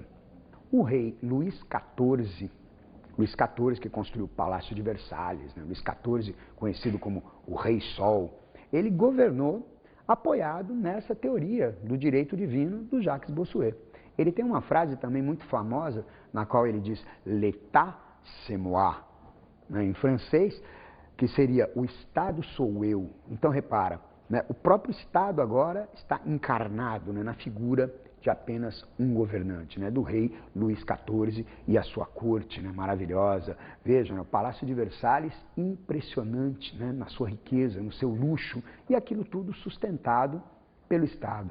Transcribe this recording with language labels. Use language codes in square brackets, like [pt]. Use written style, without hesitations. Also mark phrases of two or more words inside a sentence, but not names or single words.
[pt] O rei Luís XIV, que construiu o Palácio de Versalhes, né? Luís XIV, conhecido como o Rei Sol, ele governou apoiado nessa teoria do direito divino do Jacques Bossuet. Ele tem uma frase também muito famosa, na qual ele diz [fr] «L'État, c'est moi», [pt] né, em francês, que seria «o Estado sou eu». Então, repara, né, o próprio Estado agora está encarnado, né, na figura de apenas um governante, né, do rei Luís XIV e a sua corte, né, maravilhosa. Vejam, né, o Palácio de Versalhes, impressionante, né, na sua riqueza, no seu luxo, e aquilo tudo sustentado pelo Estado.